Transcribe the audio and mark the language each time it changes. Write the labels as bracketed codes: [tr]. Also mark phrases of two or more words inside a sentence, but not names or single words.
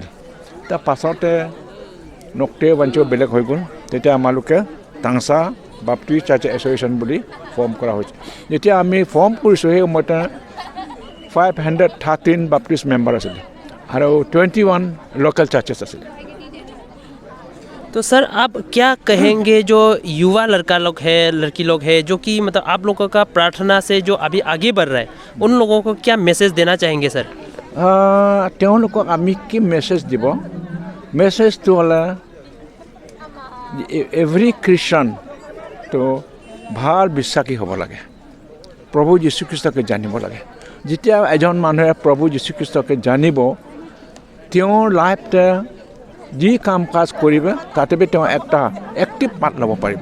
[as] তাৰ পাছতে নক্তে বাঞ্চ বেলেগ হৈ গ'ল। তেতিয়া আমালোকে টাংচা বাপ্টিষ্ট চাৰ্চ এছ'চিয়েশ্যন বুলি ফৰ্ম কৰা হৈছে। যেতিয়া আমি ফৰ্ম কৰিছোঁ সেই সময়তে 513 [en] Baptist member [as] আছিলে আৰু 21 [en] local churches [as] আছিলে। [hi] तो सर आप क्या कहेंगे जो युवा लड़का लोग है लड़की लोग है जो कि मतलब आप लोगों का प्रार्थना से जो अभी आगे बढ़ रहा है उन लोगों को क्या मैसेज देना चाहेंगे सर? [as] তেওঁলোকক আমি কি মেছেজ দিব? মেছেজটো হ'লে [en] every Christian [as] তো ভাল বিশ্বাসী হ'ব লাগে, প্ৰভু যীশুখ্ৰীষ্টকে জানিব লাগে। যেতিয়া এজন মানুহে প্ৰভু যীশুখ্ৰীষ্টকে জানিব তেওঁৰ লাইফতে যি কাম কাজ কৰিব তাতে তেওঁ একটা [en] active part [as] ল'ব পাৰিব।